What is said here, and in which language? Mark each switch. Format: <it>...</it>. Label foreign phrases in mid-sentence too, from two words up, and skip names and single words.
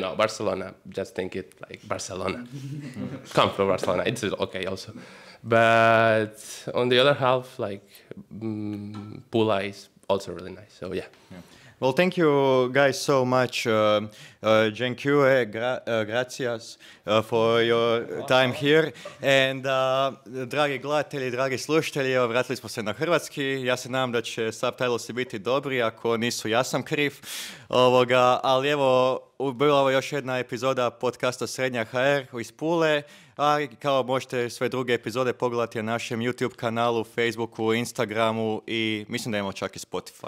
<en>Barcelona, just think it like Barcelona. Come from Barcelona, it's okay also. But on the other half, Pula is also really nice, so yeah. Well, thank you guys so much. Dziękuję, gracias for your time here.</en> <hr>And dragi gledatelji, dragi slušatelji, vratili smo se na hrvatski. Ja se nadam da će subtitlesi biti dobri, ako nisu ja sam kriv. Ali evo, bila ovo još jedna epizoda podcasta Srednja HR iz Pule. A kao možete sve druge epizode pogledati na našem YouTube kanalu, Facebooku, Instagramu i mislim da imamo čak i Spotify.</hr>